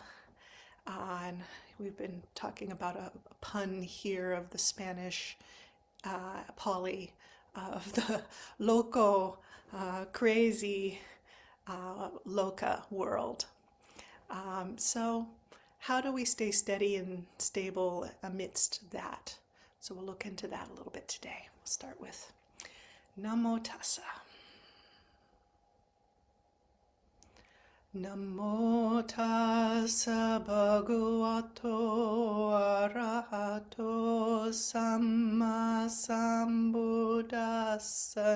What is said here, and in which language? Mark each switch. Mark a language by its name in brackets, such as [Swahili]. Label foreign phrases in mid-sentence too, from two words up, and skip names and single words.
[English] And we've been talking about a pun here of the Spanish Pali, of the loco, crazy, loka world. So how do we stay steady and stable amidst that? So we'll look into that a little bit today. We'll start with Namo Tassa. [Pali] Namo tassa bhagavato arahato samma sambuddhassa.